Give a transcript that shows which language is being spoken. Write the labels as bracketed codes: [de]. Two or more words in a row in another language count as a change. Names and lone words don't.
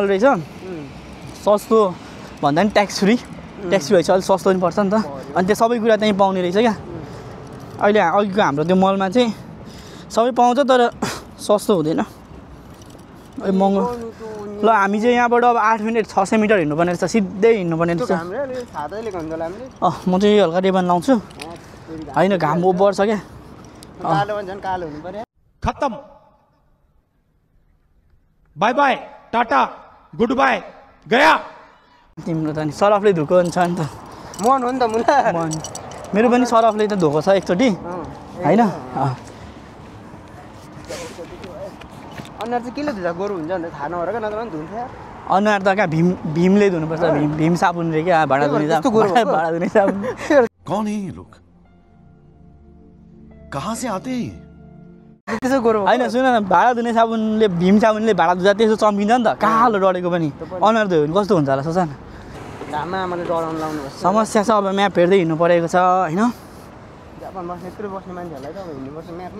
[ne] रहेछ सस्तो भन्दा पनि ट्याक्स फ्री भएपछि अलिक सस्तो पनि पर्छ नि त अनि त्यो सबै कुरा त्यहीँ पाउने रहेछ क्या अहिले अघिको हाम्रो त्यो मलमा चाहिँ सबै पाउँछ तर सस्तो हुँदैन महँगो ल हामी चाहिँ यहाँबाट अब 8 मिनट 600 मिटर हिँड्नुपर्ने रहेछ सिधै हिँड्नुपर्ने रहेछ म चाहिँ हल्का रेबन लाउँछु होइन घाम बढ्छ क्या [en] खत्म bye bye tata good bye गया [ne] तिम्रो त नि सरफले धोको छ नि त मन हो नि त मुला मन मेरो पनि सरफले त धोको छ एकचोटि होइन अनुहार चाहिँ केले धुँदा गोरु हुन्छ भनेर थाहा नभएर क्या नत्र पनि धुन्थ्यो अनुहार त कहाँ भीमले धुनुपर्छ भीम साबुन रे क्या भाडा धुने साबुन [hi] कौन है ये लोग कहाँ से आते हैं [ne] त्यसो गोरु होइन सुन न भाडा धुने साबुनले भीम साबुनले भाडा धुँदा त्यसो चम्किन्छ नि त कालो डढेको पनि अनुहार धुयो भने कस्तो हुन्छ होला सोच न घाममा आमाले डराउनु लाउनु समस्या छ अब म्याप हेर्दै हिँड्नु परेको छ होइन जापानमा यत्रो बस्ने मान्छेहरूलाई त हिँड्नुपर्छ म्यापमा